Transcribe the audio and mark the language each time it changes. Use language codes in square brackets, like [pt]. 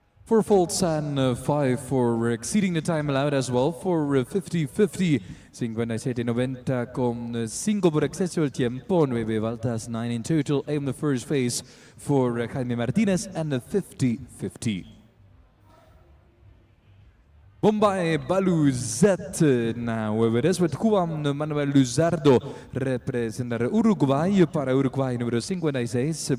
[en] Four faults and 5 for exceeding the time allowed as well for 50-50. [es] 57-90 con 5 por exceso del tiempo, 9 faltas, [en] 9 in total. Aim the first phase for Jaime Martinez and 50-50. Bombay Baluzet now with us with Juan Manuel Luzardo [es] representa Uruguay para Uruguay número 56.